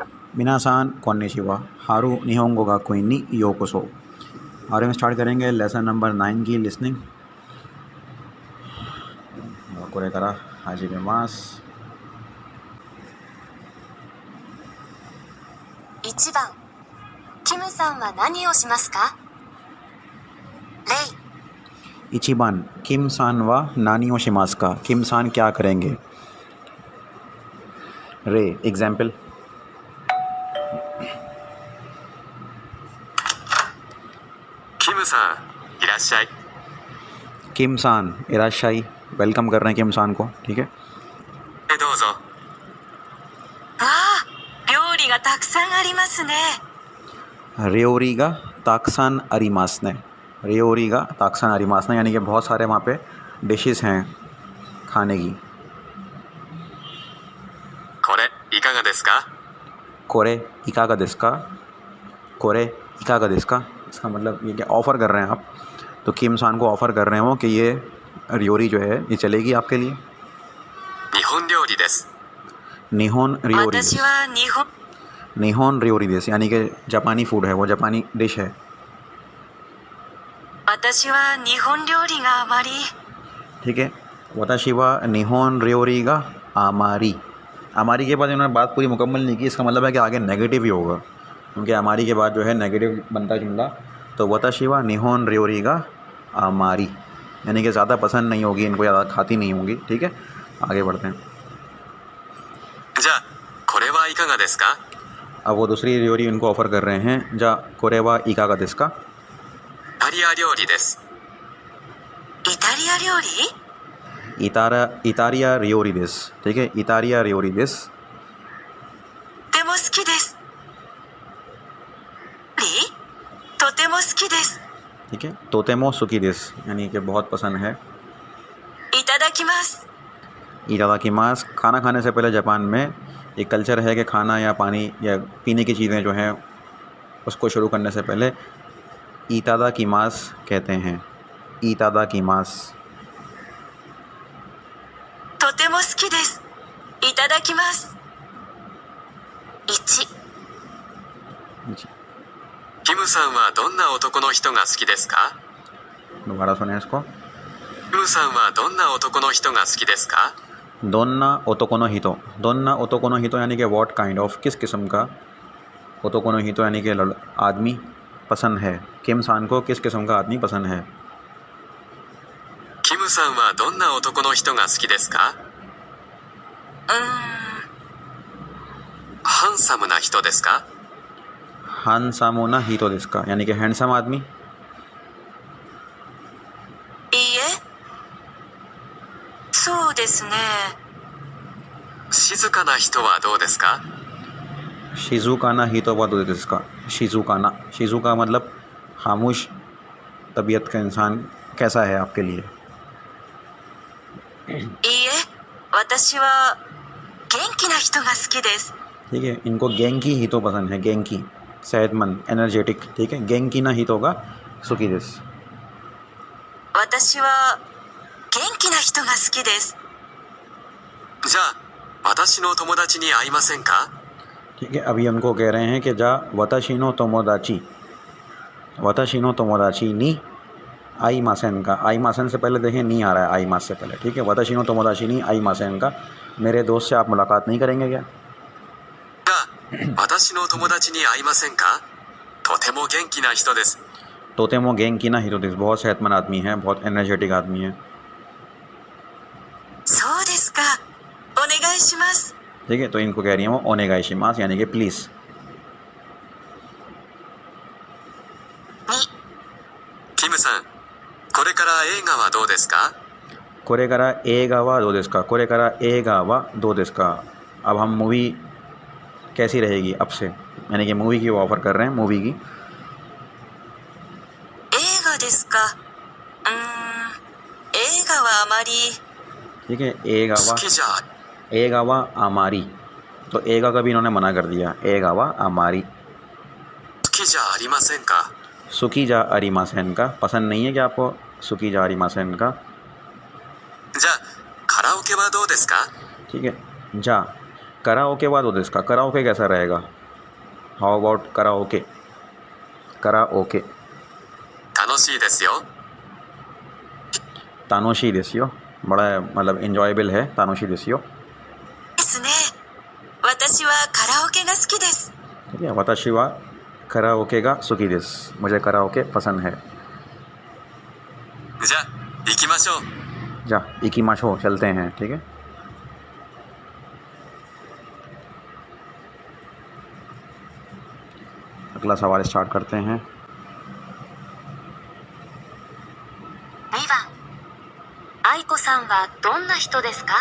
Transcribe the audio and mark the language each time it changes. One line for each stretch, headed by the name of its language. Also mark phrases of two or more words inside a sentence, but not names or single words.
Japanese: みなさん こんにちは ハル 日本語 が こい に ようこそ.
Hindi: और हम स्टार्ट करेंगे
English: lesson number
Hindi: 9 की लिसनिंग।
Japanese: これから 始めます. 1 番、キムさんは何をしますか？レイ、一番 キムさん は 何を します か,
Hindi: किम सान क्या करेंगे।
English: रे एग्जाम्पल,
Japanese: キムさんいらっしゃい。キムさん いらっしゃい,
Hindi: वेलकम कर रहे हैं किम सान को, ठीक है।
Japanese: どうぞ。わあ、料理がたくさんありますね。料理が たくさん あります ね、料理が たくさん あります ね
Hindi: यानी कि बहुत सारे वहाँ पे डिशेस हैं खाने की।
Japanese: これいかがですか？これ いかが ですか、これ いかが ですか,
Hindi: इसका मतलब ये क्या ऑफ़र कर रहे हैं आप। तो किम सान को ऑफ़र कर रहे हो कि ये रियोरी जो है ये चलेगी आपके लिए।
Japanese: 日本料理です。日本 料理, 私は日本、日本 料理 です
Hindi: यानी कि जापानी फूड है, वो जापानी डिश है।
Japanese: 私は日本料理があまり。
Hindi: ठीक है।
Japanese: 私は 日本 料理が あまり、あまり
Hindi: के बाद इन्होंने बात पूरी मुकम्मल नहीं की, इसका मतलब है कि आगे नेगेटिव ही होगा, क्योंकि आमारी के बाद जो है नेगेटिव बनता जुमला। तो
Japanese: 私は 日本 料理が あまり
Hindi: यानी कि ज़्यादा पसंद नहीं होगी इनको, ज़्यादा खाती नहीं होंगी, ठीक है। आगे बढ़ते हैं।
Japanese: じゃあこれはいかがですか？
Hindi: अब वो दूसरी रियोरी इनको ऑफ़र कर रहे हैं।
Japanese: じゃあ これは いか が ですか, イタリア料理です。イタリア料理？イタリア 料理 です,
Hindi: ठीक है।
Japanese: イタリア 料理 です, とても好きです。とても好きです。
Hindi: ठीक है।
Japanese: とても 好き です
Hindi: यानी कि बहुत पसंद है।
Japanese: いただきます。 इतादाकिमास, खाना खाने से पहले जापान में एक कल्चर है कि खाना या पानी या पीने की चीज़ें जो हैं उसको शुरू करने से पहले इतादाकिमास कहते हैं। इतादाकिमास, とても好きです。いただきます。1、キムさんはどんな男の人が好きですか？
Hindi: दोबारा सुने इसको।
Japanese: キムさんはどんな男の人が好きですか？どんな 男の 人、どんな 男の 人
Hindi: यानी कि
English: what kind of,
Hindi: किस किस्म का।
Japanese: 男の 人
Hindi: यानी कि आदमी पसंद है। किम सान को किस किस्म का आदमी पसंद है।
Japanese: キムさんはどんな男の人が好きですか？ハンサムな人ですか？ハンサムな 人 ですか
Hindi: यानी कि हैंडसम आदमी।
Japanese: いいえ、そうですね。静かな人はどうですか？静かな 人 は どう ですか、静かな、静か
Hindi: मतलब खामोश तबीयत का इंसान कैसा है आपके लिए।
Japanese: いいえ、私は元気な人が好きです。
Hindi: ठीक है। इनको
Japanese: 元気 人
Hindi: पसंद है, गेंकी सेहतमंद, एनर्जेटिक, ठीक है।
Japanese: 元気 な 人 が 好き です. 私は元気な人が好きです。じゃあ私の友達に会いませんか？
Hindi: ठीक है। अभी उनको कह रहे हैं कि
Japanese: じゃあ 私の 友達、私の 友達 に 会い ません か, 会い ません
Hindi: से पहले देखें नी आ रहा है,
Japanese: 会い ます
Hindi: से पहले, ठीक है।
Japanese: 私の 友達 に 会い ません か,
Hindi: मेरे दोस्त से आप मुलाकात नहीं करेंगे क्या।
Japanese: じゃあ私の友達に会いませんか？とても元気な人です。とても 元気 な 人 です,
Hindi: बहुत सेहतमंद आदमी है, बहुत एनर्जेटिक आदमी है।
Japanese: そうですか。お願いします。
Hindi: ठीक है। तो इनको कह रही हैं वो ओनेगाइशिमास यानी कि प्लीज़।
Japanese: 2、キムさん、これから映画はどうですか？これ から 映画 は どう ですか、これ から 映画 は どう ですか,
Hindi: अब हम मूवी कैसी रहेगी अब से, यानी कि मूवी की वो ऑफ़र कर रहे हैं, मूवी की।
Japanese: 映画ですか。映画はあまり。
Hindi: ठीक है। एगा
Japanese: 好 वा, きじゃ映画 は あまり,
Hindi: तो एगा का भी इन्होंने मना कर दिया,
Japanese: 映画 は あまり. 好きじゃありませんか？好き じゃ ありません か,
Hindi: पसंद नहीं है क्या आपको
Japanese: 好き じゃ ありません か. じゃあカラオケはどうですか？
Hindi: ठीक है।
Japanese: じゃあ カラオケ は どう ですか,
Hindi: कराओके कैसा रहेगा।
English: how about karaoke? karaoke
Japanese: 楽しいですよ楽しい ですよ,
Hindi: बड़ा मतलब इंजॉयबल है
Japanese: 楽しい ですよ. ですね。私はカラオケが好きです。
Hindi: ठीक है,
Japanese: 私 は カラオケ が 好き です,
Hindi: मुझे कराओके पसंद है।
Japanese: じゃあ行きましょうじゃあ 行きましょう
Hindi: चलते हैं। ठीक है, अगला सवाल स्टार्ट करते हैं।
Japanese: 2 番、愛子さんはどんな人ですか？